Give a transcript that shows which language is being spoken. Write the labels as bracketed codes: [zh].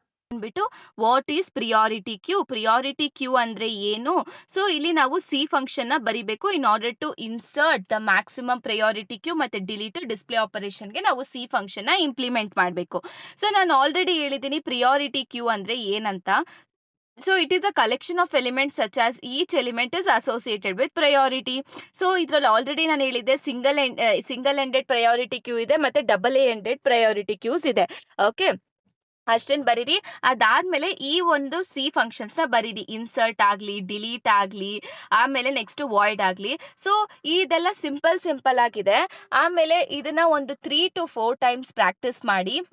[kn] ಅಂದ್ಬಿಟ್ಟು [en] what is [kn] priority Q ಅಂದ್ರೆ ಏನು? ಸೊ ಇಲ್ಲಿ ನಾವು ಸಿ ಫಂಕ್ಷನ್ ನ ಬರಿಬೇಕು [en] in order to insert the [kn] maximum priority Q ಮತ್ತೆ ಡಿಲೀಟ್ ಡಿಸ್ಪ್ಲೇ ಆಪರೇಷನ್ಗೆ ನಾವು ಸಿ ಫಂಕ್ಷನ್ ನ ಇಂಪ್ಲಿಮೆಂಟ್ ಮಾಡಬೇಕು. ಸೊ ನಾನು ಆಲ್ರೆಡಿ ಹೇಳಿದ್ದೀನಿ ಪ್ರಿಯಾರಿಟಿ ಕ್ಯೂ ಅಂದ್ರೆ ಏನಂತ. [en] So it is a collection of elements such as each element is associated with priority. [kn] So ಇದರಲ್ಲಿ already ನಾನು ಹೇಳಿದ್ದೆ ಸಿಂಗಲ್ ಎಂಡೆಡ್ ಪ್ರಯಾರಿಟಿ ಕ್ಯೂ ಇದೆ ಮತ್ತೆ ಡಬಲ್ ಎಂಡೆಡ್ ಪ್ರಯಾರಿಟಿ ಕ್ಯೂಸ್ ಇದೆ. ಓಕೆ, ಅಷ್ಟೇನು ಬರೀರಿ. ಅದಾದ್ಮೇಲೆ ಈ ಒಂದು ಸಿ ಫಂಕ್ಷನ್ಸ್ನ ಬರೀರಿ. ಇನ್ಸರ್ಟ್ ಆಗಲಿ, ಡಿಲೀಟ್ ಆಗಲಿ, ಆಮೇಲೆ ನೆಕ್ಸ್ಟ್ ವಾಯ್ಡ್ ಆಗಲಿ. ಸೊ ಇದೆಲ್ಲ ಸಿಂಪಲ್ ಸಿಂಪಲ್ ಆಗಿದೆ. ಆಮೇಲೆ ಇದನ್ನ ಒಂದು 3 to 4 ಟೈಮ್ಸ್ ಪ್ರಾಕ್ಟೀಸ್ ಮಾಡಿ.